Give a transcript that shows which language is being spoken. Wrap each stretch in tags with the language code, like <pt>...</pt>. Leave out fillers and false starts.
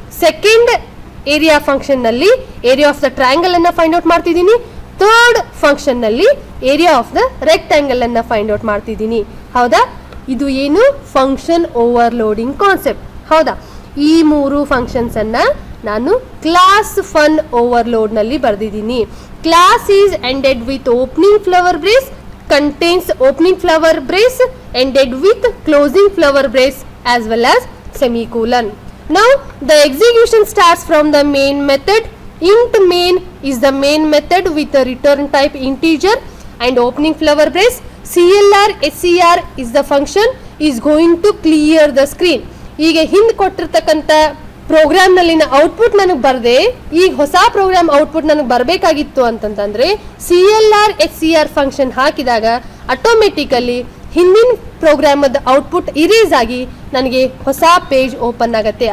<kn>Second area function ನಲ್ಲಿ</kn> <en>area of the triangle</en> <kn>ಅನ್ನ find out ಮಾಡ್ತಿದ್ದೀನಿ. ಥರ್ಡ್ ಫಂಕ್ಷನ್ ನಲ್ಲಿ</kn> <en>area of the rectangle</en> <kn>ಅನ್ನ ಫೈಂಡ್ ಔಟ್ ಮಾಡ್ತಿದ್ದೀನಿ. ಹೌದಾ? ಇದು ಏನು? Function overloading concept. ಹೌದಾ? ಈ 3 ಫಂಕ್ಷನ್ಸ್ ಅನ್ನ ನಾನು ಕ್ಲಾಸ್ ಫನ್ ಓವರ್ಲೋಡ್ ನಲ್ಲಿ ಬರೆದಿದ್ದೀನಿ.</kn> <en>Class is ended with opening flower brace, contains opening flower brace ended with closing flower brace as well as semicolon. Now the execution starts from the main method. Int main is the main method with a return type integer and opening flower brace. CLR SCR is the function is going to clear the screen.</en> <kn>ಈಗ ಹಿಂದೆ ಕೊಟ್ಟಿರ್ತಕ್ಕಂಥ program ನಲ್ಲಿನ output ನನಗೆ ಬರದೆ ಈಗ ಹೊಸ program output ನನಗೆ ಬರಬೇಕಾಗಿತ್ತು ಅಂತಂತಂದ್ರೆ CLR SCR ಫಂಕ್ಷನ್ ಹಾಕಿದಾಗ ಆಟೋಮೆಟಿಕಲಿ ಹಿಂದಿನ ಪ್ರೋಗ್ರಾಮದ ಔಟ್ಪುಟ್ ಇರೇಸ್ ಆಗಿ ನನಗೆ ಹೊಸ ಪೇಜ್ ಓಪನ್ ಆಗುತ್ತೆ.</kn>